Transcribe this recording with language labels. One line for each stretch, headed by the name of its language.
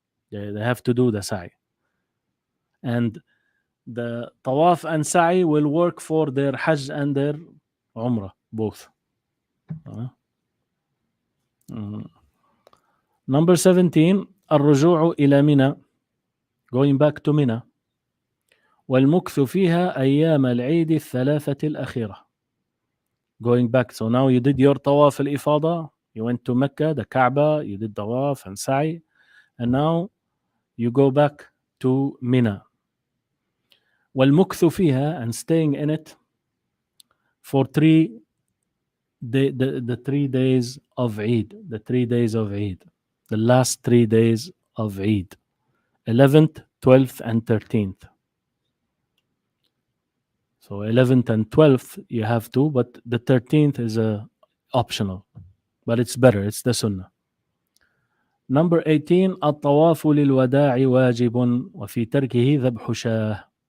English: They have to do the sa'i. And the tawaf and sa'i will work for their hajj and their umrah, both. Number 17,
Arabic: الرجوع إلى منى,
English: going back to Mina.
Arabic: والمكث فيها أيام العيد الثلاثة الأخيرة.
English: Going back, so now you did your tawaf al-ifada, you went to Mecca, the Kaaba, you did tawaf and sa'i, and now you go back to Mina.
Arabic: والمكث فيها,
English: and staying in it for the 3 days of Eid, the 3 days of Eid, the last 3 days of Eid, 11th, 12th, and 13th. So 11th and 12th you have to, but the 13th is optional, but it's better, it's the sunnah. Number 18,
Arabic: الطواف للوداع واجب وفي تركه ذبح شاه.